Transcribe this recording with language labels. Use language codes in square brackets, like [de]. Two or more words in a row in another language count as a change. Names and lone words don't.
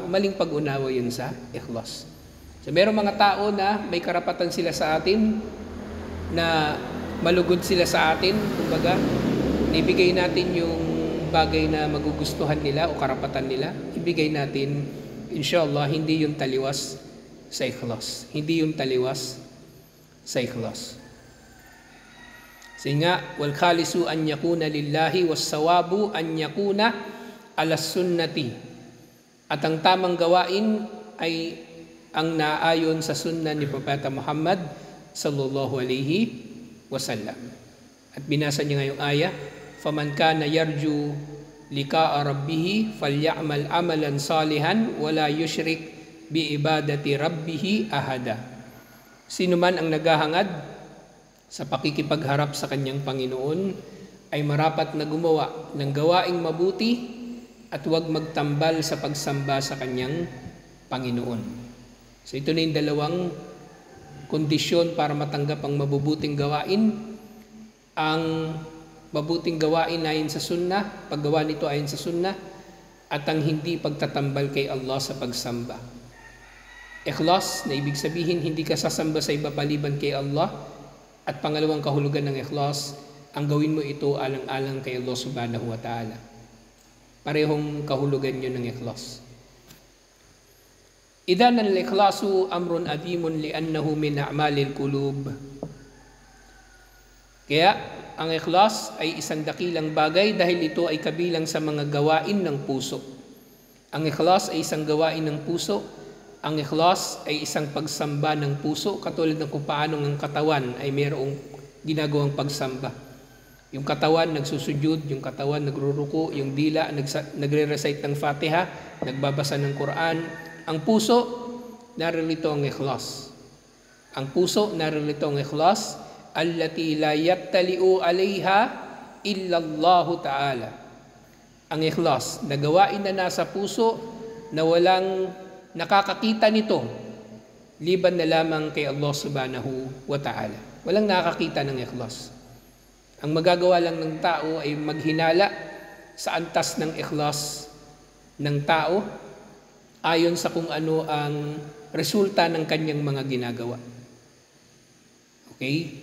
[tl] Maling pag-unawa yun sa ikhlas. So merong mga tao na may karapatan sila sa atin, na malugod sila sa atin, kumbaga, ibigay natin yung bagay na magugustuhan nila o karapatan nila, ibigay natin, inshallah, hindi yung taliwas sa ikhlas. Hindi yung taliwas sa ikhlas. Kasi nga, [ar] والخالص أن يكون لله والصواب أن يكون على السنة. [tl] At ang tamang gawain ay ang naayon sa sunna ni Propeta Muhammad [ar] صلى الله عليه وسلم. [tl] At binasa niya ngayong ayah, [ar] فمن كان يرجو لقاء ربه فليعمل عملا صالحا ولا يشرك بعبادة ربه أحدا. [tl] Sino man ang naghahangad sa pakikipagharap sa kanyang Panginoon ay marapat na gumawa ng gawaing mabuti at huwag magtambal sa pagsamba sa kanyang Panginoon. So ito na yung dalawang kondisyon para matanggap ang mabubuting gawain. Ang mabuting gawain ayon sa sunnah, paggawa nito ayon sa sunnah, at ang hindi pagtatambal kay Allah sa pagsamba. Ikhlas, na ibig sabihin hindi ka sasamba sa iba paliban kay Allah. At pangalawang kahulugan ng ikhlas, ang gawin mo ito alang-alang kay Allah [ar] سبحانه وتعالى. [tl] Parehong kahulugan yun ng ikhlas. [ar] إذن الإخلاص أمر عظيم لأنه من أعمال القلوب. [tl] Kaya ang ikhlas ay isang dakilang bagay dahil ito ay kabilang sa mga gawain ng puso. Ang ikhlas ay isang gawain ng puso. Ang ikhlas ay isang pagsamba ng puso, katulad ng kung paano ang katawan ay mayroong ginagawang pagsamba. Yung katawan nagsusujud, yung katawan nagruruko, yung dila nagre-recite ng Fatiha, nagbabasa ng Quran. Ang puso, naririto ang ikhlas. Ang puso, naririto ang ikhlas, [ar] التي لا يطلع عليها إلا الله تعالى. [tl] Ang ikhlas, na gawain na nasa puso na walang nakakakita nito, liban na lamang kay Allah [ar] سبحانه وتعالى. [tl] Walang nakakita ng ikhlas. Ang magagawa lang ng tao ay maghinala sa antas ng ikhlas ng tao ayon sa kung ano ang resulta ng kanyang mga ginagawa. Okay?